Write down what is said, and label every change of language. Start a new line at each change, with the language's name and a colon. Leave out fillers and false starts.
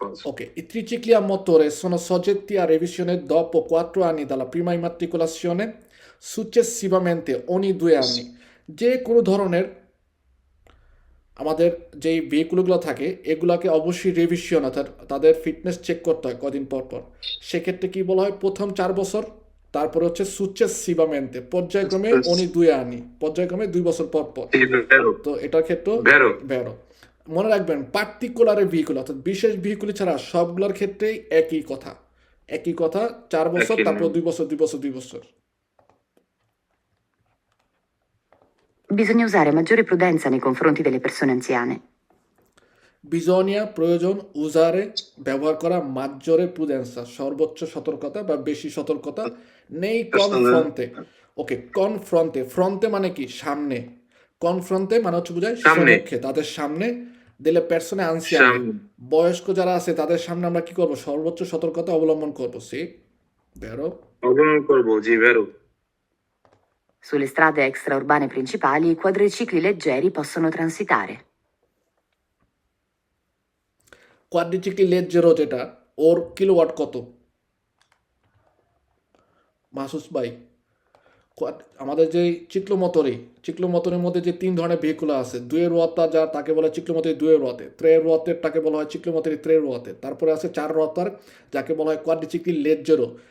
Italian: Ok, i tricicli a motore sono soggetti a revisione dopo 4 anni dalla prima immatricolazione, successivamente ogni 2 anni.
Bangla: যে কোনো ধরনের আমাদের যেই ভেহিকুলগুলো থাকে, এগুলাকে অবশ্যই রিভিশন, অর্থাৎ তাদের ফিটনেস চেক করতে হয় কদিন পর। সেক্ষেত্রে কি বলা হয়, প্রথম 4 বছর, তারপরে হচ্ছে successivamente, পর্যায়ক্রমে
Italian: ogni 2 anni,
Bangla: পর্যায়ক্রমে 2 বছর পর। তো এটার ক্ষেত্রে ভেরো। মনে রাখবেন পার্টিকুলার ভেহিকুল, অর্থাৎ বিশেষ ভেহিকুল ছাড়া সবগুলোর ক্ষেত্রেই একই কথা 4 বছর, তারপর 2 বছর।
Italian: Bisogna usare maggiore prudenza nei confronti delle persone anziane.
Bangla: বিজনিয়া প্রয়োজন উজারে ব্যবহার করা মাজ্জরে প্রুডেন্সা সর্বোচ্চ সতর্কতা বা বেশি সতর্কতা নেই কনফ্রন্টে। ওকে, কনফ্রন্টে, ফ্রন্টে মানে কি সামনে, কনফ্রন্টে মানে হচ্ছে বোঝায় সামনে। সম্মুখে, তাদের সামনে দিলে পার্সনে আনসিয়ানে, সামনে। বয়স্ক যারা আছে তাদের সামনে আমরা কি করব, সর্বোচ্চ সতর্কতা অবলম্বন করবো।
Italian: সি বেরো।
Bangla: অবলম্বন করবো, জি ভেরো।
Italian: Sulle strade extraurbane principali i quadricicli leggeri possono transitare.
Bangla: কোয়াড্রিচিকলি লেজ্জেরো যেটা, ওর কিলোওয়াট কত মাসুস ভাই? আমাদের যে চিক্লোমোটরের মধ্যে যে 3 ধরনের ভেহিকুল আছে, দুয়ের রোয়াতা যা তাকে বলে চিক্লোমোটরি দুয়ের রোয়াতে, ত্রের রোয়াতের তাকে বলা হয় চিক্লোমোটরি ত্রের রোয়াতে, তারপরে আছে 4 রোয়াতার যাকে বলা হয় কোয়াড্রিচিকলি লেজ্জেরো।